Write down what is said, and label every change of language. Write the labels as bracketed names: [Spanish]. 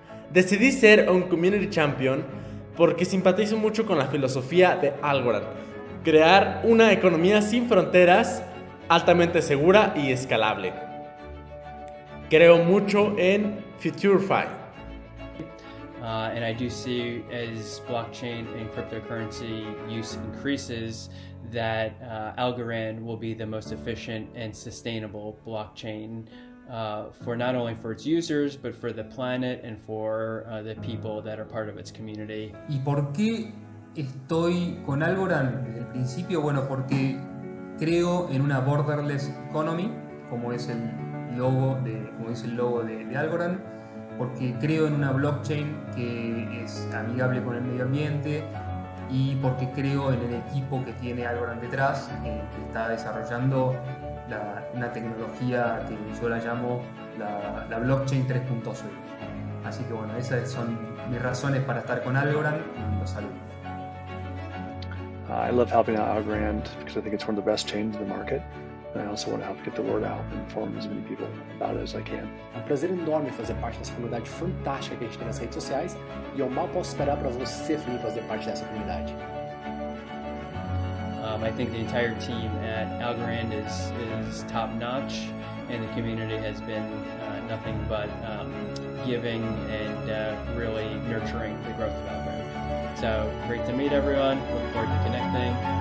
[Spanish] Decidí ser un community champion porque simpatizo mucho con la filosofía de Algorand. Crear una economía sin fronteras, altamente segura y escalable. Creo mucho en FutureFi. [English] And I do see as blockchain and cryptocurrency use increases that Algorand will be the most efficient and sustainable blockchain for not only for its users, but for the planet and for the people that are part of its community. [Spanish] ¿Y por qué estoy con Algorand desde el principio? Bueno, porque creo en una [English] borderless economy, [Spanish] como es el logo de Algorand, porque creo en una blockchain que es amigable con el medio ambiente y porque creo en el equipo que tiene Algorand detrás, que está desarrollando una tecnología que yo la llamo la blockchain 3.0. Así que bueno, esas son mis razones para estar con Algorand y los saludo. [English] I love helping out Algorand because I think it's one of the best chains in the market. And I also want to help get the word out and inform as many people about it as I can. [Portuguese] É um prazer enorme fazer parte dessa comunidade fantástica que a gente tem nas redes sociais e eu mal posso esperar para você vir fazer parte dessa comunidade. [English] I think the entire team at Algorand is top notch, and the community has been nothing but giving and really nurturing the growth of Algorand. So great to meet everyone. Look forward to connecting.